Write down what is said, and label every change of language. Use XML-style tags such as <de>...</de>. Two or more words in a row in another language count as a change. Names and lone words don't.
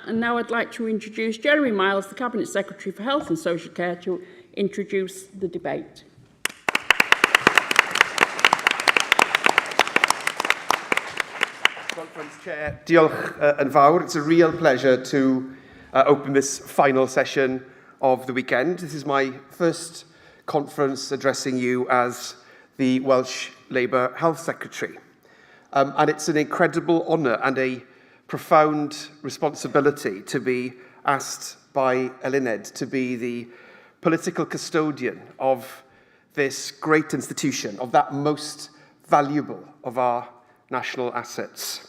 <en>And now I'd like to introduce Jeremy Miles, the Cabinet Secretary for Health and Social Care, to introduce the debate. Conference Chair,</en> <cy>diolch yn fawr.</cy> <en>It's a real pleasure to open this final session of the weekend. This is my first conference addressing you as the Welsh Labour Health Secretary. And it's an incredible honour and a profound responsibility to be asked by Eluned to be the political custodian of this great institution, of that most valuable of our national assets.</en>